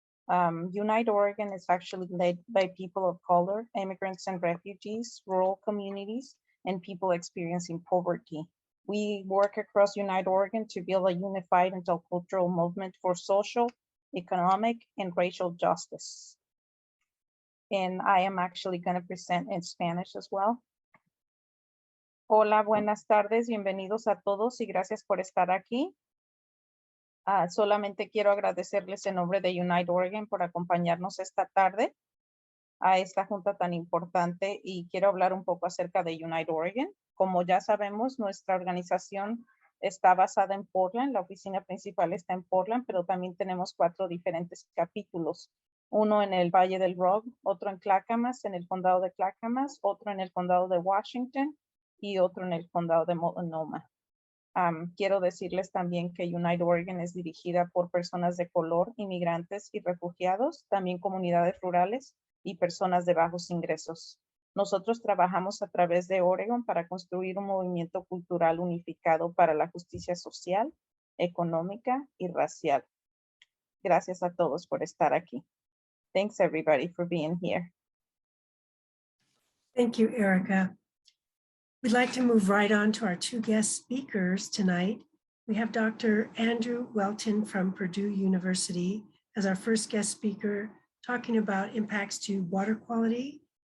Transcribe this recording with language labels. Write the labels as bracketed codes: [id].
[en] Unite Oregon is actually led by people of color, immigrants and refugees, rural communities, and people experiencing poverty. We work across Unite Oregon to build a unified intercultural movement for social, economic, and racial justice. And I am actually going to present in Spanish as well. [es] Hola, buenas tardes, bienvenidos a todos y gracias por estar aquí. Solamente quiero agradecerles en nombre de Unite Oregon por acompañarnos esta tarde a esta junta tan importante, y quiero hablar un poco acerca de Unite Oregon. Como ya sabemos, nuestra organización está basada en Portland, la oficina principal está en Portland, pero también tenemos 4 diferentes capítulos. Uno en el Valle del Rogue, otro en Clackamas, en el condado de Clackamas, otro en el condado de Washington y otro en el condado de Multnomah. Quiero decirles también que Unite Oregon es dirigida por personas de color, inmigrantes y refugiados, también comunidades rurales y personas de bajos ingresos. Nosotros trabajamos a través de Oregon para construir un movimiento cultural unificado para la justicia social, económica y racial. Gracias a todos por estar aquí. [en] Thanks everybody for being here. Thank you, Erica. We'd like to move right on to our 2 guest speakers tonight. We have Dr. Andrew Whelton from Purdue University as our first guest speaker, talking about impacts to water quality.